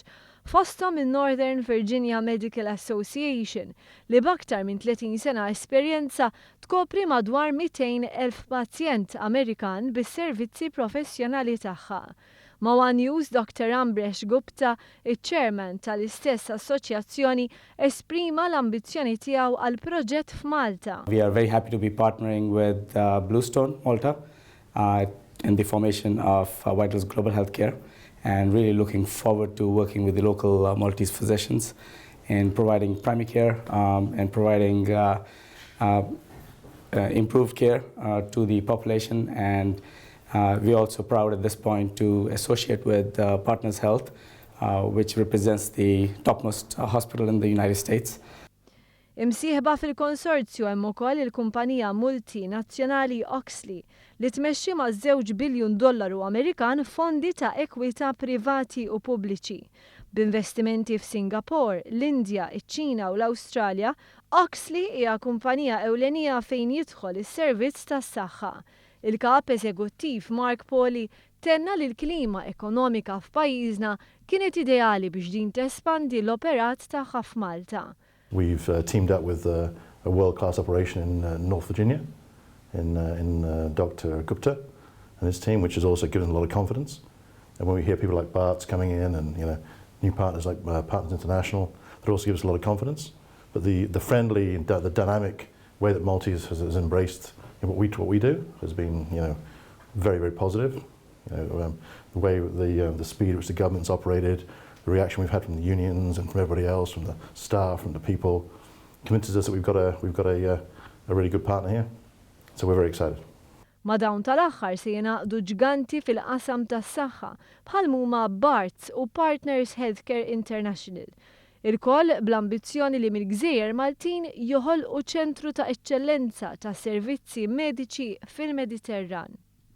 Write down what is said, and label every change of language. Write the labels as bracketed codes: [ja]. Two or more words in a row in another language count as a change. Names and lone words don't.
[mt] Fosthom il-Northern Virginia Medical Association li b'aktar minn 30 sena esperjenza tkopri madwar 200,000 pazjent Amerikan bis-servizzi professjonali tagħha. Mawa News Dr. Ambresh Gupta, iċ-chairman tal-istess assoċjazzjoni, esprima l-ambizzjoni tiegħu għal proġett f'Malta. [en] We are very happy to be partnering with Bluestone Malta in the formation of Vital's Global Healthcare, and really looking forward to working with the local Maltese physicians in providing primary care and providing improved care to the population. And we're also proud at this point to associate with Partners Health, which represents the topmost hospital in the United States. [mt] Imsieħba fil-konsorzju hemm ukoll il-kumpanija multinazzjonali Oxley li tmexxi ma' $2 biljun Amerikan fondi ta' ekwità privati u pubbliċi. B'investimenti f'Singapore, l-Indja, iċ-Ċina u l-Awstralja, Oxley hija kumpanija ewlenija fejn jidħol is-servizz tas-saħħa. Il-kap eżekuttiv Mark Poli tenna li l-klima ekonomika f'pajjiżna kienet ideali biex din tespandi l-operat tagħha f'Malta. [en] We've teamed up with a world-class operation in North Virginia, in Dr. Gupta and his team, which has also given a lot of confidence. And when we hear people like Bart's coming in and new partners like Partners International, that also gives us a lot of confidence. But the friendly, the dynamic way that Maltese has embraced what we do has been very, very positive. The way the speed at which the government's operated, the reaction we've had from the unions and from everybody else, from the staff, from the people, convinces us that we've got a really good partner here. So we're very excited. [mt] Ma dawn tal-aħħar se jingħaqdu Ġganti fil-qasam tas-saħħa bħal huma Barts u Partners Healthcare International. Il-koll bl-ambizzjoni li mill-Gżejjer Maltin joħolqu ċentru ta' eċċellenza ta' servizzi mediċi fil-Mediterran.